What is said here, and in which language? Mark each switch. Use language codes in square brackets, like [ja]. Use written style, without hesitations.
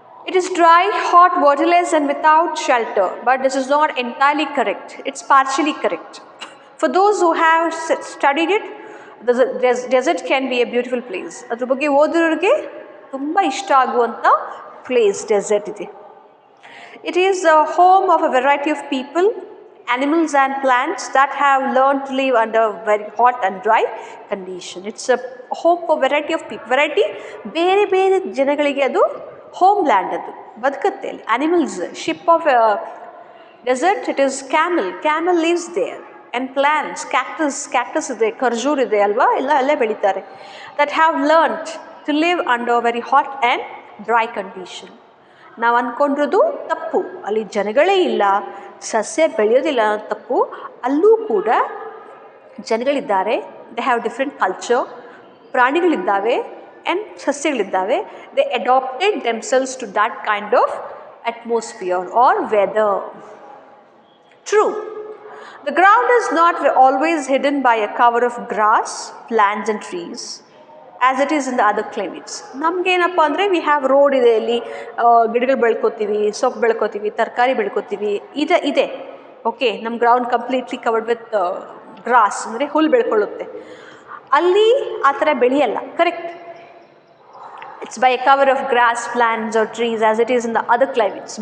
[en] It is dry, hot, waterless and without shelter, but this is not entirely correct. It's partially correct. For those who have studied it, the desert can be a beautiful place. [kn] ಅದರ ಬಗ್ಗೆ ಓದೋರಿಗೆ ತುಂಬ ಇಷ್ಟ ಆಗುವಂಥ place dessert ಇದೆ. [en] It is the home of a variety of people, animals and plants that have learned to live under very hot and dry condition. It's a home for variety of people. [kn] Variety, ಬೇರೆ ಬೇರೆ ಜನಗಳಿಗೆ ಅದು home land, ಅದು ಬದುಕುತ್ತೆ ಅಲ್ಲಿ. [en] Animals, ship of desert, it is camel lives there. [kn] And plants, cactus ಇದೆ, ಖರ್ಜೂರ್ ಇದೆ ಅಲ್ವಾ, ಎಲ್ಲ ಬೆಳೀತಾರೆ. [en] That have learnt to live under very hot and dry condition. [kn] ನಾವು ಅಂದ್ಕೊಂಡಿರೋದು ತಪ್ಪು. ಅಲ್ಲಿ ಜನಗಳೇ ಇಲ್ಲ, ಸಸ್ಯ ಬೆಳೆಯೋದಿಲ್ಲ ಅನ್ನೋ ತಪ್ಪು. ಅಲ್ಲೂ ಕೂಡ ಜನಗಳಿದ್ದಾರೆ. [en] They have different culture. [kn] ಪ್ರಾಣಿಗಳಿದ್ದಾವೆ and ಸಸ್ಯಗಳಿದ್ದಾವೆ. [en] They adapted themselves to that kind of atmosphere or weather. True. The ground is not always hidden by a cover of grass, plants and trees as it is in the other climates. [kn] ನಮಗೇನಪ್ಪ ಅಂದರೆ we have road ಇದೆ, ಇಲ್ಲಿ ಗಿಡಗಳು ಬೆಳ್ಕೊತೀವಿ, ಸೊಪ್ಪು ಬೆಳ್ಕೊತೀವಿ, ತರಕಾರಿ ಬೆಳ್ಕೊತೀವಿ, ಇದೆ okay. [en] ನಮ್ಮ ground completely covered with grass, [kn] ಅಂದರೆ ಹುಲ್ಲು ಬೆಳ್ಕೊಳ್ಳುತ್ತೆ. ಅಲ್ಲಿ ಆ ಥರ ಬೆಳೆಯಲ್ಲ, [en] Correct. It's by a cover of grass, plants or trees as it is in the other climates.